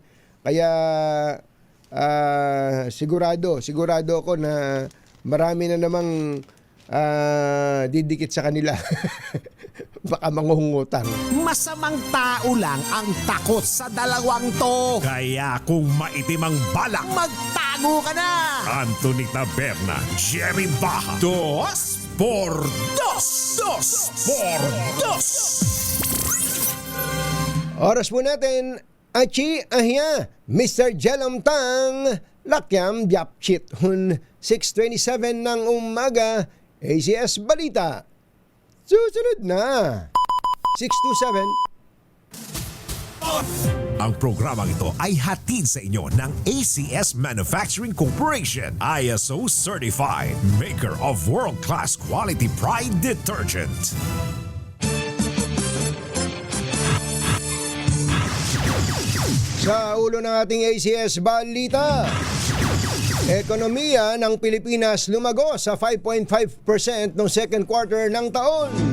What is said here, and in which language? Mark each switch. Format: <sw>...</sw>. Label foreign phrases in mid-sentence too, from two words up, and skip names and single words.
<tl>Kaya sigurado ako na marami na namang didikit sa kanila. Baka mangungutang. Masamang tao lang ang takot sa dalawang to. Kaya kung maitim ang balak, magtago ka na! Anthony Taberna, Jerry Baja, Dos por Dos! Dos por Dos! Oras po natin, Achi Ahya, Mr. Jelom Tang, Lakyam Diapchit, 6:27 ng umaga, ACS Balita. Susunod na, 627. Ang programang ito ay hatid sa inyo ng ACS Manufacturing Corporation,</tl> <en>ISO Certified, maker of world-class quality Pride detergent.</en> <tl>Sa ulo ng ating ACS Balita, ekonomiya ng Pilipinas lumago sa 5.5% noong</tl> <en>second quarter</en> <tl>ng taon.</tl>